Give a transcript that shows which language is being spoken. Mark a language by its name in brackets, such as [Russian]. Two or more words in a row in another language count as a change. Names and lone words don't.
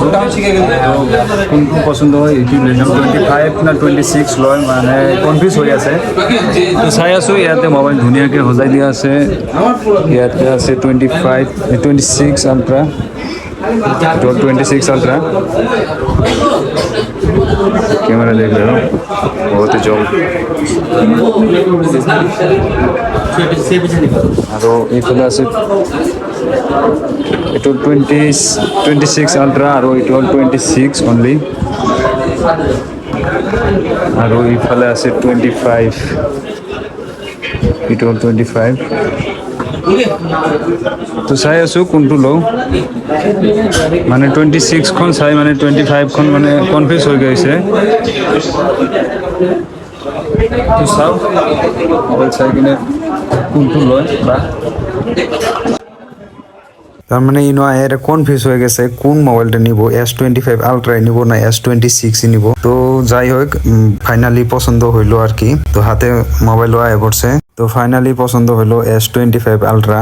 [Assamese] তো কোনটো পচন্দ হয় এইটো লৈ যাম, 25 না 26 লয় মানে কনফিউজ হৈ আছে। তো চাই আছোঁ, ইয়াতে মোবাইল ধুনীয়াকৈ সজাই দিয়া আছে। ইয়াতে আছে 25, 26 আলট্ৰা, 26 আলট্ৰা। [Hindi] कैमरा देख रहे हो, बहुत ही जल्द। [Assamese] আৰু এইফালে আছে এইটো 26 আলট্ৰা, আৰু এইটো হ'ল 26 অনলি। আৰু এইফালে আছে 25, এইটো হ'ল 25। তো চাই আছোঁ কোনটো লওঁ, মানে 26খন চাই মানে 25খন মানে কনফিউজ হৈ গৈছে। তো চাওঁ মোবাইল চাই কিনে কোনটো লয় বা। [Bangla] তার মানে ইনো এর কনফিউজ হয়ে গেছে কোন মোবাইলটা নিব, S25 আলট্রাই নিব না S26 নিব। তো যাই হোক, ফাইনালি পছন্দ হইলো আর কি। তো হাতে মোবাইল আয় পড়ছে। তো ফাইনালি পছন্দ হলো S25 আলট্রা।